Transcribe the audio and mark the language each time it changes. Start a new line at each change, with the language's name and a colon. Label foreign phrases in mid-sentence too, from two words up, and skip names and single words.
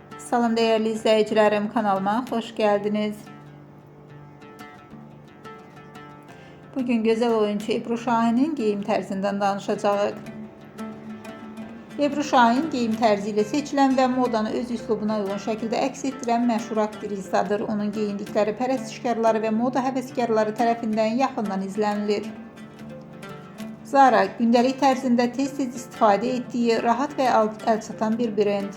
Turkish: Salam değerli izleyicilerim, kanalıma hoş geldiniz. Bugün güzel oyuncu Ebru Şahin'in giyim
Azerbaijani: tərzindən danışacağıq. Ebru Şahin giyim tərzi ilə seçilən və modanı öz üslubuna uyğun şəkildə əks etdirən məşhur aktrisadır. Onun geyindikləri pərəstişkarları və moda həvəskarları tərəfindən yaxından izlənilir. Zara gündəlik tərzində tez-tez istifadə etdiyi rahat və əlçatan bir brend.